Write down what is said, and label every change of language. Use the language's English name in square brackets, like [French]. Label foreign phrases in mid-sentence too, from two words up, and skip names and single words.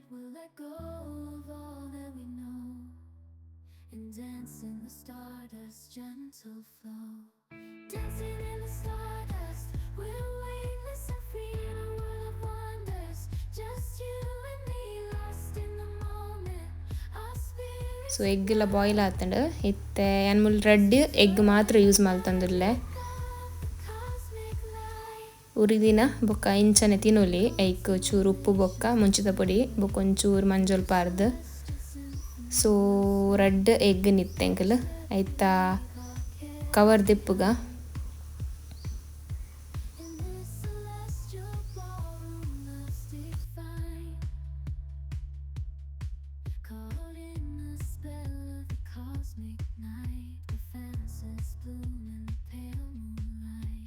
[English] We'll let go of all that we know and dance in the stardust's gentle flow. Dancing in the stardust, we're weightless and free in a world of wonders. Just you and me, lost in the moment. Our spirits [Tulu] ಸೊ ಎಗ್ ಎಲ್ಲ ಬಾಯ್ಲ್ ಆತಂಡು ಇತ್ತೆ ಏನು ಮುಲ್ [English] red egg [Tulu] ಮಾತ್ರ ಯೂಸ್ ಮಾಡ್ತಂದುಲ್ಲೆ [English] cosmic light. [Tulu] ಉರಿದಿನ ಬೊಕ್ಕ ಇಂಚನೆ ತಿನ್ನೊಲಿ ಐಕ್ ಚೂರು ಉಪ್ಪು ಬೊಕ್ಕ ಮುಂಚಿದ ಪೊಡಿ ಬೊಕ್ಕ ಒಂಚೂರು ಮಂಜೊಲ್ ಪಾರ್ದು ಸೊ [English] red egg [Tulu] ನಿತ್ತೆಂಕಲ್ ಐತ ಕವರ್ ದಿಪ್ಪುಗ [English] In this celestial ballroom, love's defined. Caught in the spell of the cosmic night, where fantasies bloom in the pale moonlight.